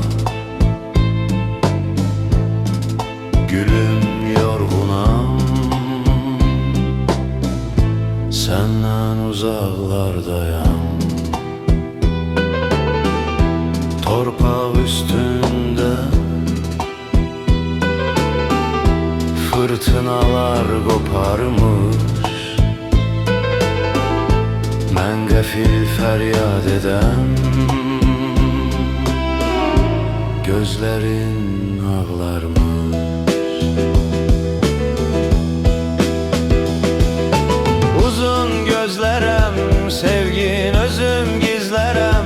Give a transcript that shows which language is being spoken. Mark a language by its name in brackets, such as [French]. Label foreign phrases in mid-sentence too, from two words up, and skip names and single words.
[Turkish] Gülüm yorgunam, senden uzaklardayım. [Azerbaijani] Torpaq üstünde fırtınalar koparmış. Mən qəfil fəryad edəm, gözlərin ağlarmış. Uzun gözlərəm, sevgin özüm gizlərəm.